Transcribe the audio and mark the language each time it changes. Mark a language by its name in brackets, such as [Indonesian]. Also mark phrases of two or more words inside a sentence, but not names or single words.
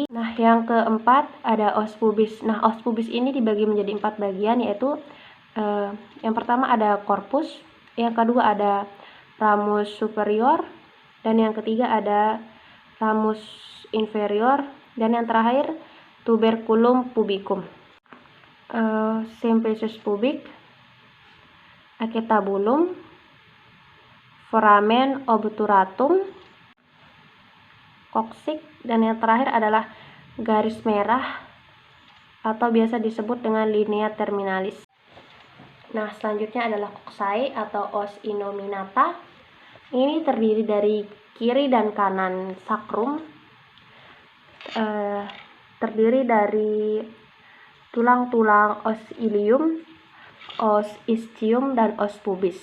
[Indonesian] Nah, yang keempat ada [Latin] os pubis. [Indonesian] Nah, [Latin] os pubis [Indonesian] ini dibagi menjadi 4 bagian, yaitu yang pertama ada corpus, yang kedua ada [Latin] ramus superior, [Indonesian] dan yang ketiga ada [Latin] ramus inferior, [Indonesian] dan yang terakhir [Latin] tuberculum pubicum, symphysis pubic, acetabulum, foramen obturatum, [Indonesian] coccyx, dan yang terakhir adalah garis merah atau biasa disebut dengan [Latin] linea terminalis. [Indonesian] Nah, selanjutnya adalah coxae atau [Latin] os innominata. [Indonesian] Ini terdiri dari kiri dan kanan sacrum, terdiri dari tulang-tulang [Latin] os ilium, os ischium, [Indonesian] dan [Latin] os pubis.